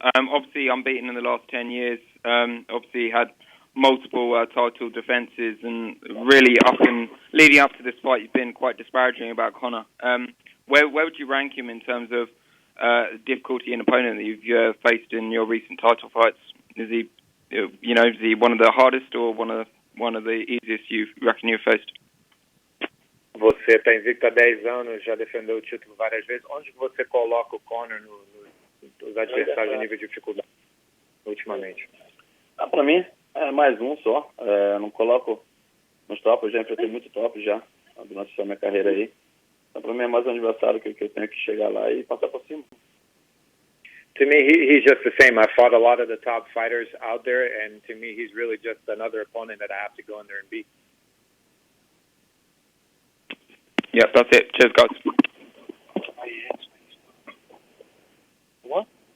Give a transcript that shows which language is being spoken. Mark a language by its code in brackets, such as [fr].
[en] Obviously, unbeaten in the last 10 years. Obviously, had multiple title defences, and really leading up to this fight, you've been quite disparaging about Conor. Where would you rank him in terms of difficulty and opponent that you've faced in your recent title fights? Is he, is he one of the hardest or one of the easiest you reckon you've faced? [pt] Você está invicto há 10 anos, já defendeu o título várias vezes. Onde você coloca o Conor nos adversários de nível de dificuldade ultimamente? Para mim, é mais um só. Não coloco nos top, eu já enfrentei muito top já, durante a minha carreira aí. Então, para mim, é mais um adversário que eu tenho que chegar lá e passar por cima. [en] To me, he's just the same. I fought a lot of the top fighters out there, and to me, he's really just another opponent that I have to go in there and beat. Yep, that's it. Cheers, guys. What?